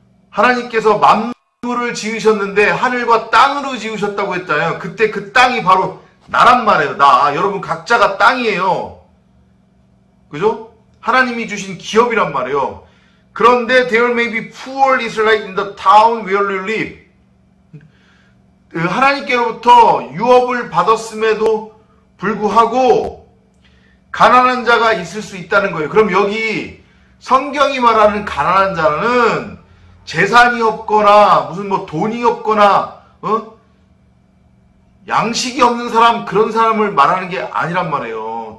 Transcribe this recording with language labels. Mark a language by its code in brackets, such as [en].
[ko] 하나님께서 만물을 지으셨는데 하늘과 땅으로 지으셨다고 했잖아요. 그때 그 땅이 바로 나란 말이에요. 여러분 각자가 땅이에요. 그죠? 하나님이 주신 기업이란 말이에요. [en] 그런데 there may be poor Israelite in the town where you live. [ko] 하나님께로부터 유업을 받았음에도 불구하고 가난한 자가 있을 수 있다는 거예요. 그럼 여기 성경이 말하는 가난한 자는 재산이 없거나 무슨 돈이 없거나 양식이 없는 사람, 그런 사람을 말하는 게 아니란 말이에요.